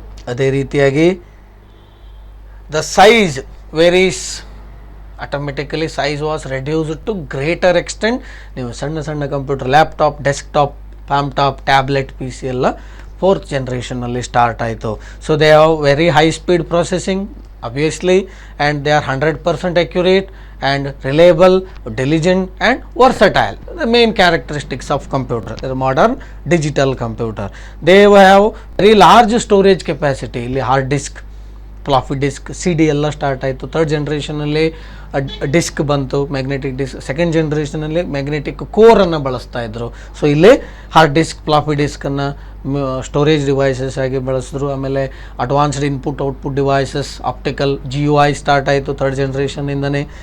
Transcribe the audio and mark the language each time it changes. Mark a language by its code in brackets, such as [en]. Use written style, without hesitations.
[kn] ಅದೇ ರೀತಿಯಾಗಿ [en] The size varies automatically. Size was reduced to greater extent. [kn] ನೀವು ಸಣ್ಣ ಸಣ್ಣ computer, laptop, desktop, ಪ್ಯಾಮ್ಟಾಪ್, tablet, PC ಎಲ್ಲ ಫೋರ್ತ್ ಜನ್ರೇಷನಲ್ಲಿ ಸ್ಟಾರ್ಟ್ ಆಯಿತು. [en] So they have very high speed processing obviously, and they are 100% accurate and reliable, diligent and versatile. The main characteristics of computer, the modern digital computer. They have very large storage capacity, hard disk, [kn] floppy disc, CD ಎಲ್ಲ start ಆಯಿತು. Third ಜನ್ರೇಷನಲ್ಲಿ disc ಬಂತು, magnetic disc. Second ಜನ್ರೇಷನಲ್ಲಿ magnetic ಕೋರನ್ನು ಬಳಸ್ತಾ ಇದ್ರು. So ಇಲ್ಲಿ hard disk, floppy ಡಿಸ್ಕನ್ನು storage devices ಆಗಿ ಬಳಸಿದ್ರು. ಆಮೇಲೆ advanced input output devices, optical GUI start ಆಯಿತು ಥರ್ಡ್ ಜನ್ರೇಷನಿಂದನೇ.